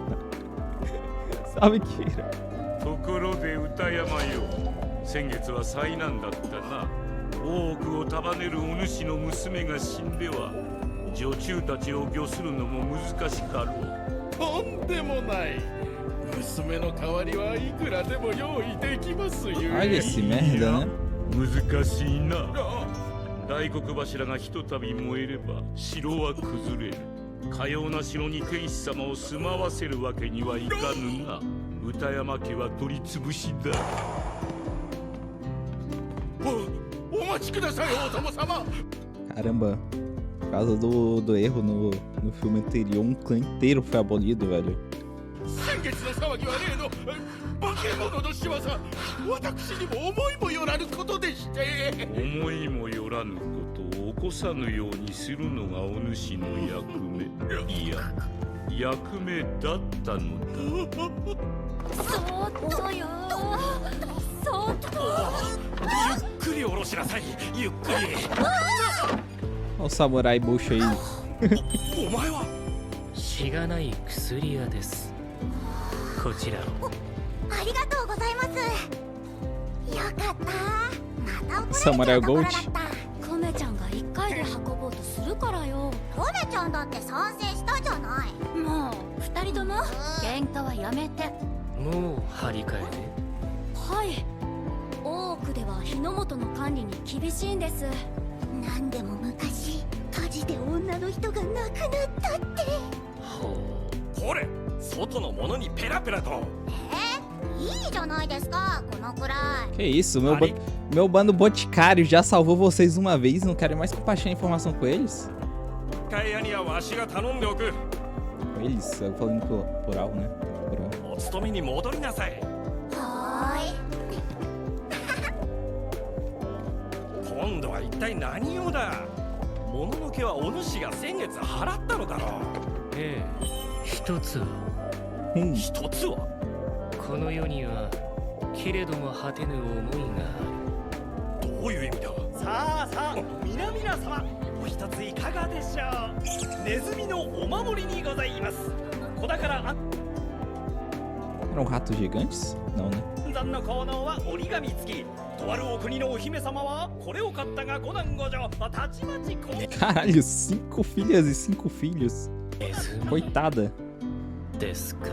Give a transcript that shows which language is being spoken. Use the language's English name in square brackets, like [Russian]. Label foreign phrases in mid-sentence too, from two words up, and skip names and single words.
[Portuguese] Salve, Kira. [Japanese] ところで歌山よ、先月は災難だったな。大奥を束ねるお主の娘が死んでは女中たちを御するのも難しかろう。とんでもない。娘の代わりはいくらでも用意できますよ。 [Portuguese] Olha esse merda, né? [Japanese] 難しいな。大黒柱がひとたび燃えれば城は崩れる。かような城に天使様を住まわせるわけにはいかぬが、歌山家は取り潰しだ。お待ちください、王様様。 [Portuguese] Caramba, por causa do erro no filme anterior, um clã inteiro foi abolido, velho. [Japanese] 先月の騒ぎは例の化け物の仕業。私にも思いもよらぬことでして。思いもよらぬことを起こさぬようにするのがお主の役目。いや、役目だったのだ。そっとよ。そっと。ゆっくり下ろしなさい。ゆっくり。 [Portuguese] Olha o samurai bucho aí. [Japanese] お前は。しがない薬屋です。こちらを。ありがとうございます。よかった。また怒られちゃサムライゴーチ。コメちゃんが一回で運ぼうとするからよ。コメちゃんだって賛成したじゃない。もう二人とも喧嘩はやめて。もう張り替えはい。大奥では日の本の管理に厳しいんです。なんでも昔火事で女の人が亡くなったって。ほう。これ外のものにペラペラと。いいじゃないですか、このくらい。 [Portuguese] Que isso, meu bando boticário já salvou vocês uma vez, não querem mais compartilhar informação com eles? [Japanese] 使い屋にはわしが頼んでおく。 [Portuguese] Com eles? Eu falando plural, né? Plural. [Japanese] お勤めに戻りなさい。はーい。今度は一体何用だ。もののけはお主が先月払ったのだろう。ええ、一つは一つはこの世にはけれども果てぬ思いがある。どういう意味だ。さあさあ、皆々様、お一ついかがでしょう。ネズミのお守りにございます。子宝 [Portuguese] Eram ratos gigantes? Não, né? [Japanese] 残の効能は折り紙付き。とあるお国のお姫様はこれを買ったが五男五女たちまちこう。 [Portuguese] Caralho, 5 filhas e 5 filhos. [Japanese] ネズミ [Portuguese] Coitada. [Japanese] ですか。